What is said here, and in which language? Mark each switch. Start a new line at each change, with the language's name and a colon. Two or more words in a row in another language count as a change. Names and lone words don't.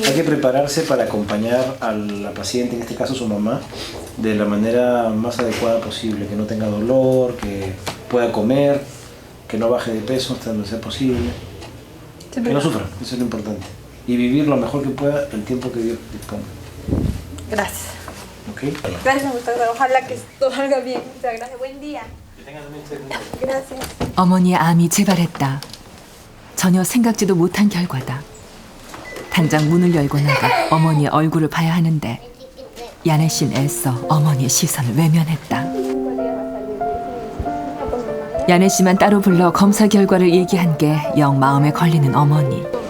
Spanish: Hay que prepararse para acompañar a la paciente, en este caso su mamá, de la manera más adecuada posible, que no tenga dolor, que pueda comer, que no baje de peso hasta donde sea posible, que no sufra, eso es lo importante. Y vivir lo mejor que pueda el tiempo que Dios disponga. Gracias. ¿Ok? Gracias, Gustavo. Ojalá que todo salga bien. Muchas gracias. Buen día. Gracias.
Korean: 어머니의 암이 재발했다. 전혀 생각지도 못한 결과다. 당장 문을 열고 나가 어머니의 얼굴을 봐야 하는데 야네 씨는 애써 어머니의 시선을 외면했다. 야네 씨만 따로 불러 검사 결과를 얘기한 게 영 마음에 걸리는 어머니.